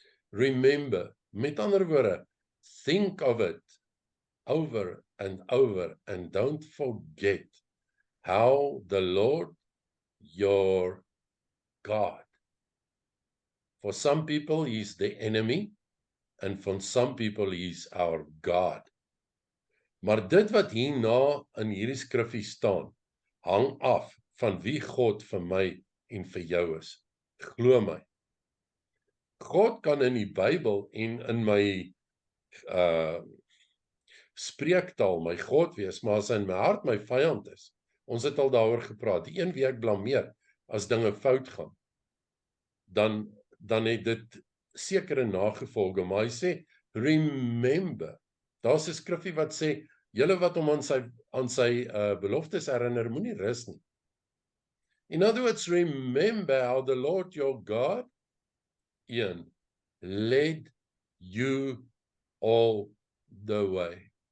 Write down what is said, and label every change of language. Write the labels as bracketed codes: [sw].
[en] Remember, [af] met ander woorde, [en] think of it over and over, and don't forget how the Lord your God. For some people, he is the enemy, and for some people, he is our God. [af] Maar dit wat hierna in hierdie skrifgie staan, hang af van wie God vir my en vir jou is. Glo my. God kan in die Bybel en in my spreektaal my God wees, maar as hy in my hart my vyand is. Ons het al daaroor gepraat. Die een wie ek blameer as dinge fout gaan, dan het dit sekere nagevolge, maar hy sê remember. Daar's 'n skrifgie wat sê Julle wat hom aan sy beloftes herinner, moenie rus nie. [en] In other words, remember how the Lord your God, Ian, led you all the way.